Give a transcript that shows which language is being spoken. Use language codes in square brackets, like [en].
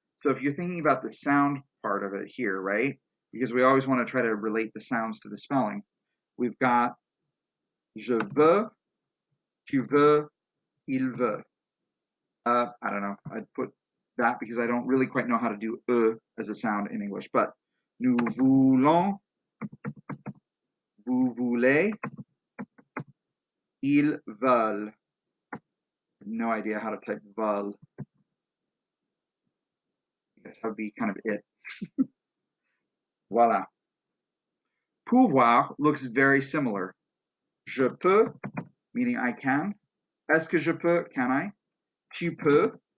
[en] So if you're thinking about the sound part of it here, right? Because we always want to try to relate the sounds to the spelling. We've got [fr] je veux, tu veux, il veut. [en] I don't know. I'd put that because I don't really quite know how to do as a sound in English. [fr] But nous voulons, vous voulez, ils veulent. [en] No idea how to type veulent. I guess that would be kind of it. Voila. Pouvoir looks very similar. [fr] Je peux, [en] meaning I can. [fr] Est-ce que je peux? [en] Can I? [fr] Tu peux.